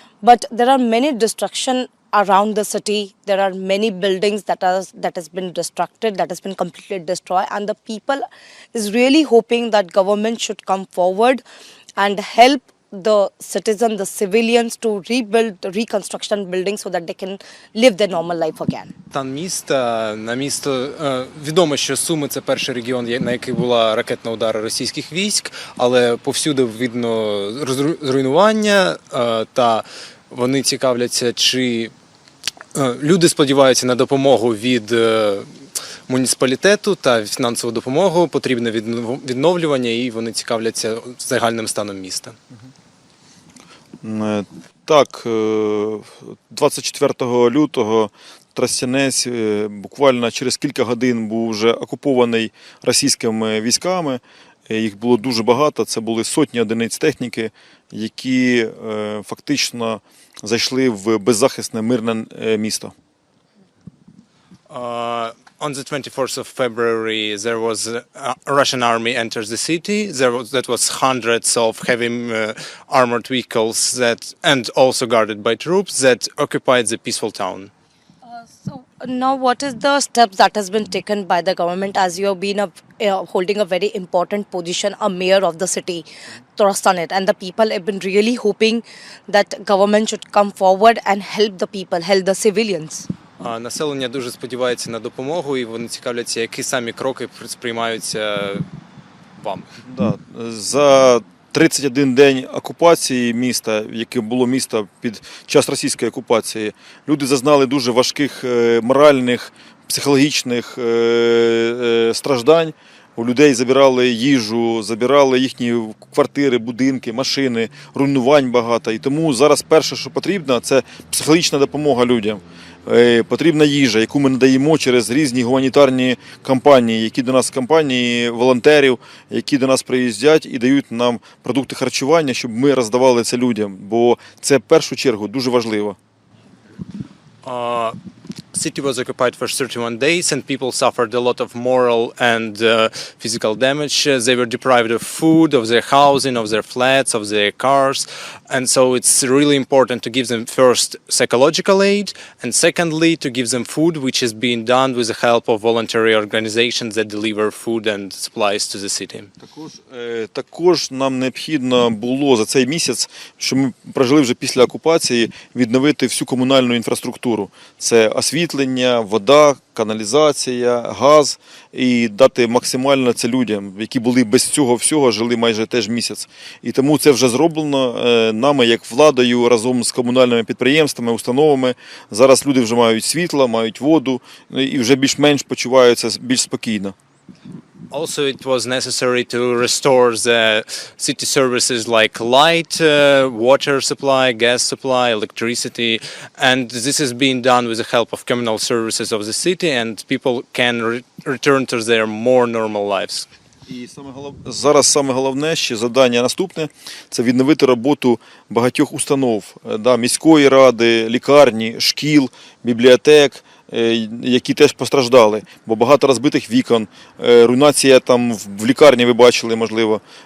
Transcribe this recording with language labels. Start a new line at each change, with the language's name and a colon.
English: But there are many destruction around the city. There are many buildings that has been destructed, that has been completely destroyed, and the people is really hoping that government should come forward and help the citizen, the civilians, to rebuild the reconstruction buildings so that they can live their normal life again.
Ukrainian: Стан міста, на місто відомо, що Суми – це перший регіон, на який була ракетна удара російських військ, але повсюди видно зруйнування, та вони цікавляться, чи люди сподіваються на допомогу від муніципалітету та фінансову допомогу, потрібне відновлювання, і вони цікавляться загальним станом міста. Так, 24 лютого Тростянець буквально через кілька годин був вже окупований російськими військами. Їх було дуже багато, це були сотні одиниць техніки, які фактично зайшли в беззахисне мирне місто.
English: On the 24th of February, there was a Russian army enters the city. That was hundreds of heavy armored vehicles and also guarded by troops that occupied the peaceful town. So now, what is the steps that has been taken by the government, as you have been holding a very important position, a mayor of the city, Trostyanets, and the people have been really hoping that government should come forward and help the people, help the civilians.
Ukrainian: Населення дуже сподівається на допомогу, і вони цікавляться, які самі кроки сприймаються вам. Да. За 31 день окупації міста, яке було місто під час російської окупації, люди зазнали дуже важких моральних, психологічних страждань. У людей забирали їжу, забирали їхні квартири, будинки, машини, руйнувань багато. І тому зараз перше, що потрібно, це психологічна допомога людям. Потрібна їжа, яку ми надаємо через різні гуманітарні кампанії, які до нас компанії волонтерів, які до нас приїздять і дають нам продукти харчування, щоб ми роздавали це людям, бо це в першу чергу дуже важливо.
English: City was occupied for 31 days and people suffered a lot of moral and physical damage. They were deprived of food, of their housing, of their flats, of their cars. And so it's really important to give them first psychological aid and secondly to give them food, which is being done with the help of voluntary organizations that deliver food and supplies to the city.
Ukrainian: Також нам необхідно було за цей місяць, що ми прожили вже після окупації, відновити всю комунальну інфраструктуру. Це освітлення, вода, каналізація, газ і дати максимально це людям, які були без цього всього, жили майже теж місяць. І тому це вже зроблено нами, як владою, разом з комунальними підприємствами, установами. Зараз люди вже мають світло, мають воду і вже більш-менш почуваються більш спокійно.
English: Also, it was necessary to restore the city services like light, water supply, gas supply, electricity, and this is being done with the help of communal services of the city, and people can return to their more normal lives.
Ukrainian: І зараз саме головне ще завдання наступне – це відновити роботу багатьох установ, міської ради, лікарні, шкіл, бібліотек, які теж постраждали, бо багато розбитих вікон, руйнація там в лікарні ви бачили, можливо.